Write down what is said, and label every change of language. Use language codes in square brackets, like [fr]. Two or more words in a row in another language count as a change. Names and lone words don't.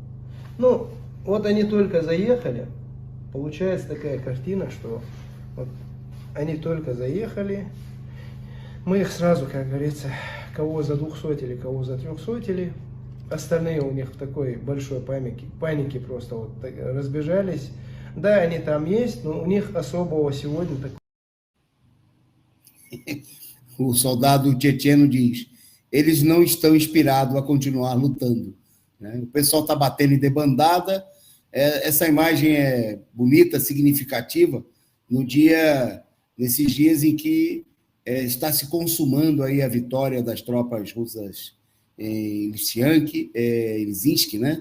[ru] Ну, вот они только заехали. Получается такая картина, что вот они только заехали. Мы их сразу, как говорится, кого за 200, кого за 300. Остальные у них в такой большой панике просто вот разбежались. Да, они там есть, но у них особого сегодня такого. [pt] O soldado tchetcheno diz: eles não estão inspirados a continuar lutando. Né? O pessoal está batendo em debandada. Essa imagem é bonita, significativa, nesses dias em que está se consumando aí a vitória das tropas russas em Lysychansk, né?